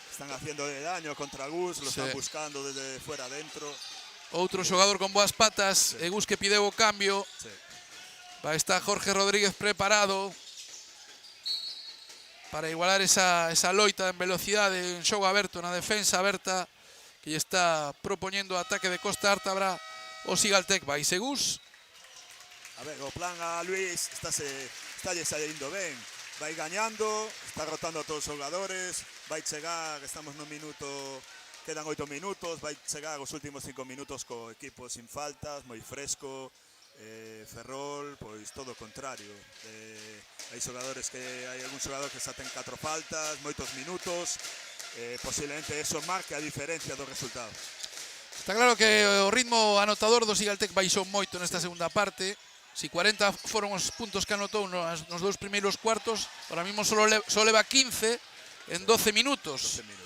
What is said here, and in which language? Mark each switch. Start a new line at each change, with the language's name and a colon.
Spanish: Están haciendo de daño contra Gus. Lo están buscando desde fuera adentro.
Galician: Outro xogador con boas patas. E Gus que pideu o cambio. Vai estar Jorge Rodríguez preparado para igualar esa loita en velocidade, en xogo aberto, na defensa aberta, que lle está propoñendo o ataque de Costa Artabra. O Sigaltec vai Gus. A ver, o plan a Luis está saindo ben. Vai gañando, está rotando a todos os xogadores. Vai chegar, estamos no minuto, quedan 8 minutos. Vai chegar os últimos 5 minutos co equipo sin faltas, moi fresco. Ferrol, pois todo o contrario. Hai xogadores hai algún xogador que xa ten 4 faltas, moitos minutos. Posiblemente eso marque a diferencia do resultado. Está claro que o ritmo anotador do Sigaltec baixou moito nesta segunda parte. Si 40 foron os puntos que anotou nos dous primeiros cuartos, ahora mismo só leva 15 en 12 minutos.